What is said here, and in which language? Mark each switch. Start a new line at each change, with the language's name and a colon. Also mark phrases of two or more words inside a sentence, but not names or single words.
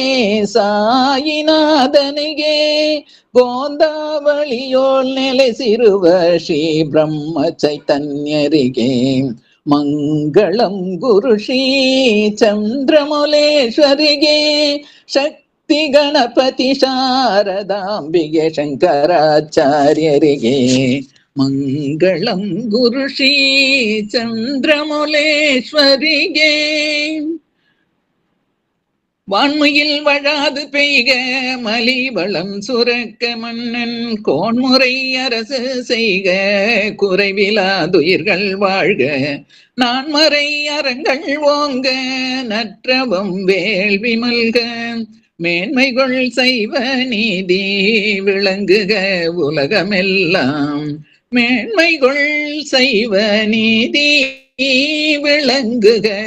Kannada: ಸಾಯಿನಾಥನಿಗೆ ಗೋಂದಾವಳಿಯೋಳ್ ನೆಲೆಸಿರುವ ಶ್ರೀ ಬ್ರಹ್ಮ ಚೈತನ್ಯರಿಗೆ ಮಂಗಳಂ ಗುರು ಶ್ರೀ ಚಂದ್ರಮೌಳೇಶ್ವರಿಗೆ ಶಕ್ತಿ ಗಣಪತಿ ಶಾರದಾಂಬಿಗೆ ಶಂಕರಾಚಾರ್ಯರಿಗೆ ಮಂಗಳಂ ಗುರು ಶ್ರೀ
Tamil: ಚಂದ್ರಮೌಳೇಶ್ವರಿಗೆ வான்மையில் வழாது பெய்க மலி வளம் சுரக்க மன்னன் கோன்முறை அரசு செய்க குறைவிலாதுயிர்கள் வாழ்க நான்மறை அறங்கள் ஓங்க நற்றவம் வேள்வி மல்க மேன்மைகள் செய்வ நீதி விளங்குக உலகமெல்லாம் மேன்மைகள் செய்வ நீதி விளங்குக